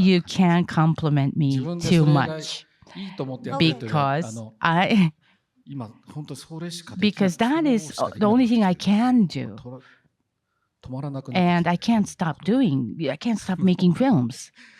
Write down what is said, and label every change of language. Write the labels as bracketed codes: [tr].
[en] you can't compliment me too much [ja] いいと思ってやってるけど、今本当それしかできない。 [en] because that is the only thing I can do. [ja] 止まらなくなる。 [en] And I can't stop making films.